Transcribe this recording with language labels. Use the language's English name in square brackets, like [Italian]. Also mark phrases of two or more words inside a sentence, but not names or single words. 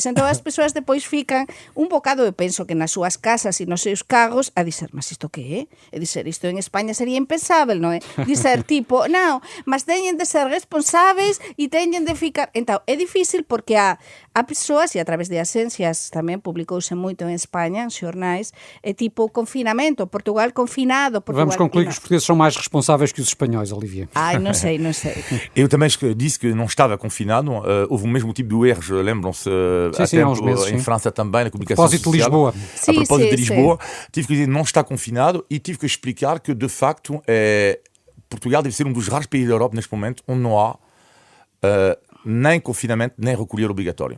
[Galician] Entón as persoas depois fican un bocado, eu penso que nas súas casas e nos seus carros, a dizer, mas isto que é? É dizer, isto en España sería impensável, non é? Dizer, tipo, non, mas teñen de ser responsáveis e teñen de ficar... Entón, é difícil porque há persoas, e a través de ascencias tamén publicouse moito en España, en xornais, é tipo confinamento, Portugal confinado, Portugal... [Portuguese] Vamos concluir que os portugueses são mais responsáveis que os espanhóis, Olivia. [Galician] Ai, non sei. [Portuguese] Eu também disse que não estava confinado. Houve o mesmo tipo de erros, lembram-se, há uns meses, em França também, na comunicação A propósito de Lisboa. A propósito de Lisboa, tive que dizer não está confinado e tive que explicar que, de facto, Portugal deve ser um dos raros países da Europa, neste momento, onde não há nem confinamento, nem recolher obrigatório.